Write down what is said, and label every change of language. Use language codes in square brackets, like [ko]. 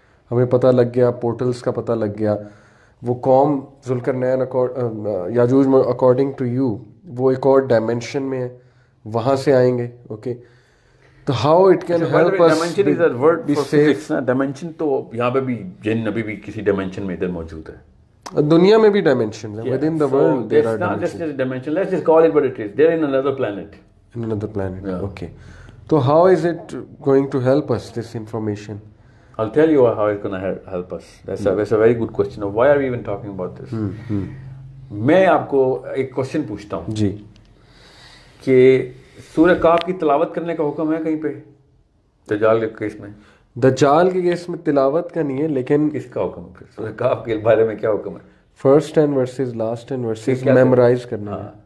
[ur] ہمیں پتہ لگ گیا پورٹلز کا پتہ لگ گیا. وہ قوم ذوالقرنین یاجوج [en] according to you [ur] وہ ایک اور ڈائمینشن میں ہے وہاں سے آئیں گے. [en] Okay. تو how it can help us. [ur] Dimension تو یہاں پہ بھی جن ابھی بھی کسی ڈائمینشن میں ادھر موجود ہے. دنیا میں بھی ڈائمینشن ہے. [en] Within the world there are dimensions. Let's just call it what it is. They're in another planet. In another planet. Okay. So how is it going to help us, this information? I'll tell you how it's going to help us. That's a very good question. Why are we even talking about this? [ur] میں آپ کو ایک question پوچھتا ہوں جی کہ سورہ کاف کی تلاوت کرنے کا حکم ہے کہیں پہ دجال کے کیس میں؟ دجال کے کیس میں تلاوت کا نہیں ہے لیکن کس کا حکم ہے؟ سورہ کاف کے بارے میں کیا حکم ہے؟ [en] first 10 verses last 10 verses memorise [ur] کرنا ہے.